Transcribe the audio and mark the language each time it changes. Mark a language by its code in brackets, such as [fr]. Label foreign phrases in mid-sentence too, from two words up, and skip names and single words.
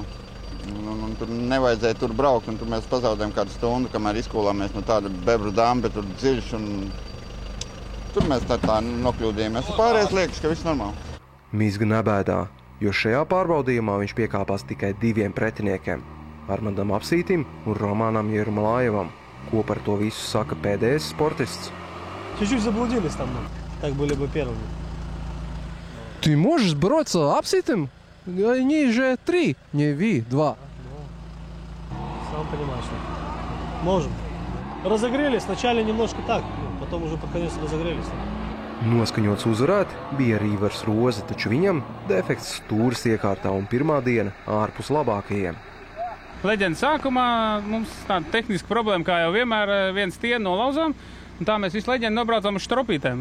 [lv] Tur nevajadzēja tur braukt, un tur mēs pazaudējām kādu stundu, kamēr izkūlāmies no tāda bebru dambe, tur dziļš, un tur mēs tā nokļūdījāmies. Pārējais liekas, ka viss normāli. Mizga nebēdā, jo šajā pārbaudījumā viņš piekāpās tikai 2 pretiniekiem – Armandam Apsītim un Romanam Jermalajevam. Ko par to visu saka pēdējais sportists? [ru] Чуть-чуть заблудились там, так были бы первыми. Ты можешь бороться с Апситом? Они же 3, не Ви, 2. Сам понимаешь, что можем. Разогрелись, вначале немножко так, потом уже под конец разогрелись. [lv] Noskaņots uzvarēt bija arī Ivars Roze, taču viņam defekts stūres iekārtā un pirmā diena ārpus labākajiem. Leģendas sākumā mums tāda tehniska problēma, kā jau vienmēr, viens stieni nolauzām, un tā mēs visu leģendu nobraucām uz štropītēm.